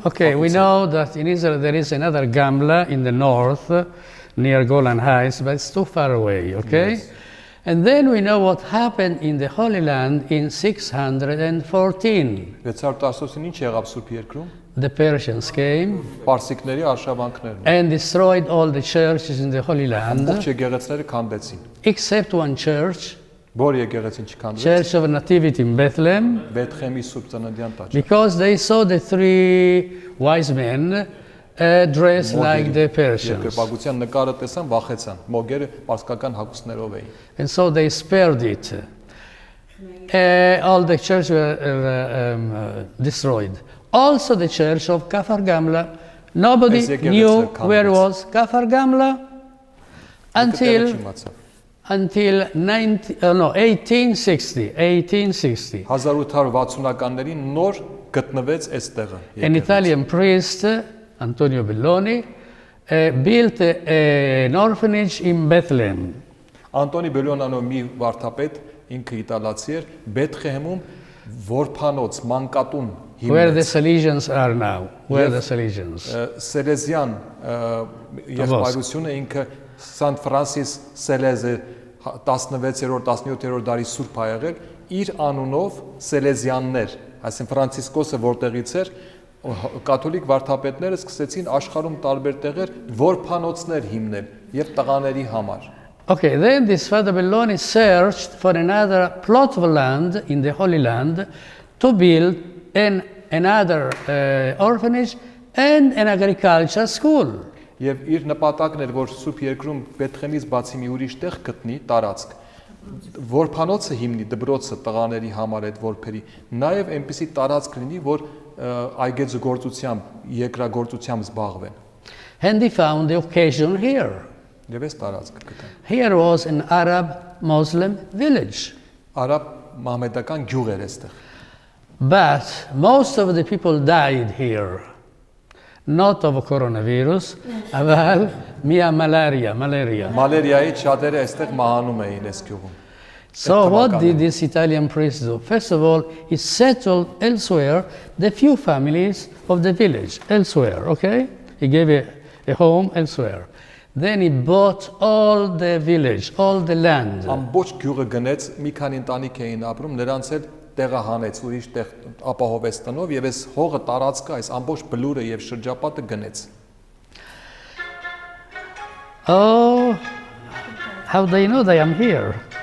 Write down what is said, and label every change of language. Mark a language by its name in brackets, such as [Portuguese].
[English] Okay, we know that in Israel there is another Gamla in the north, near Golan Heights, but it's too far away, okay? Yes. And then we know what happened in the Holy Land in 614. [Armenian] 614-ին ինչ եղավ Սուրբ Երկրում։ [English] The Persians came [Armenian] Պարսիկների արշավանքներն [English] and destroyed all the churches in the Holy Land, [Armenian] ամբողջ եկեղեցիները քանդեցին։ [English] except one church, [Armenian] Որ եկեղեցին չքանդվեց։ [English] Church of Nativity in Bethlehem, [Armenian] Բեթխեմի Սուրբ Ծննդյան տաճար։ [English] because they saw the three wise men dressed like the Persians. [Armenian] Երկրպագության նկարը տեսան, վախեցան։ Մոգերը պարսկական հագուստներով էին։ [English] And so they spared it. All the churches were destroyed. Also the church of Kafar Gamla. Nobody knew where was Kafar Gamla until 1860. [Armenian] 1860-ականներին նոր գտնվեց այստեղը։ [English] An Italian priest, Antonio Belloni, built an orphanage in Bethlehem. [Armenian] Անտոնի Բելոնանով մի վարդապետ, ինքը իտալացի էր, Բեթխեհեմում որփանոց մանկատուն [English] Where the [Armenian] հիմնեց։ [English] Salesians are now. Where the Salesians. [Armenian] Սելեզյան եղբայրությունը ինքը Սանտ Ֆրանսիս Սելեզը 16-րդ, 17-րդ դարի սուրբ ա եղել, իր անունով Սելեզյաններ, այսինքն Ֆրանցիսկոսը որտեղից էր, կաթոլիկ վարդապետները սկսեցին աշխարհում տարբեր տեղեր որփանոցներ հիմնել եւ տղաների համար։ [English] Okay, then this Father Belloni searched for another plot of land in the Holy Land to build another orphanage and an agriculture school. [Armenian] Եվ իր նպատակն էր, որ Սուրբ Երկրում Բեթխեմից բացի մի ուրիշ տեղ գտնի տարածք, որփանոցը հիմնի դպրոցը տղաների համար այդ որբերի, նաև այնպիսի տարածք լինի, որ այգեգործությամբ, երկրագործությամբ զբաղվեն։ [English] And he found the occasion here. [Armenian] Եվ այս տարածքը գտան։ [English] Here was an Arab Muslim village. [Armenian] Արաբ մահմեդական գյուղ էր այստեղ։ [English] But most of the people died here. Not of coronavirus, but malaria. [Armenian] Մալերիայի շատերը այստեղ մահանում էին այս գյուղում։ [English] So what did this Italian priest do? First of all, he settled elsewhere the few families of the village, elsewhere, okay? He gave a home elsewhere. Then he bought all the village, all the land. [Armenian] Ամբողջ գյուղը գնեց, մի քանի ընտանիք էին ապրում, նրանց էլ տեղը հանեց, ուրիշ տեղ ապահովեց տնով եւ այս հողը տարածքը, այս ամբողջ բլուրը եւ շրջապատը գնեց։ [English] Oh, how they know that I am here?